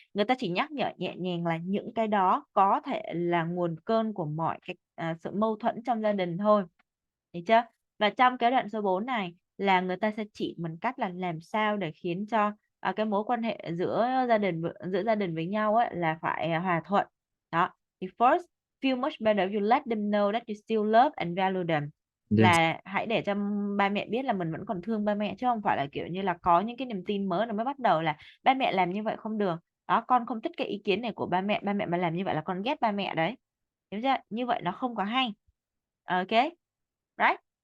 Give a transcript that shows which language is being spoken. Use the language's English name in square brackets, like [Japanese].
[Vietnamese] Người ta chỉ nhắc nhở nhẹ nhàng là những cái đó có thể là nguồn cơn của mọi cái sự mâu thuẫn trong gia đình thôi, được chưa? Và trong cái đoạn số 4 này là người ta sẽ chỉ mình cách là làm sao để khiến cho cái mối quan hệ giữa gia đình với nhau ấy là phải hòa thuận. Đó, thì [English] first, feel much better if you let them know that you still love and value them, yes, [Vietnamese] là hãy để cho ba mẹ biết là mình vẫn còn thương ba mẹ, chứ không phải là kiểu như là có những cái niềm tin mới rồi mới bắt đầu là ba mẹ làm như vậy không được. Đó, con không thích cái ý kiến này của ba mẹ mà làm như vậy là con ghét ba mẹ đấy, hiểu chưa? Như vậy nó không có hay. [English] Ok, right?